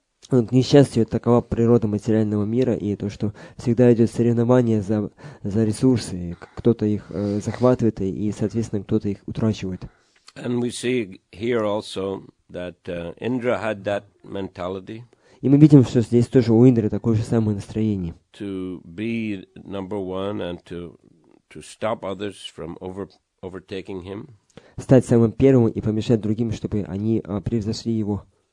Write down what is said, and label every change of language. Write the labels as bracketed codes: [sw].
[ru] К несчастью, такова природа материального мира, и то, что всегда идет соревнование за ресурсы, кто-то их захватывает, и, соответственно, кто-то их утрачивает. [en] And we see here also that Indra had that mentality. [ru] И мы видим, что здесь тоже у Индры такое же самое настроение. [en] To be number one and to stop others from overtaking him. [ru] Стать самым первым и помешать другим, чтобы они превзошли его.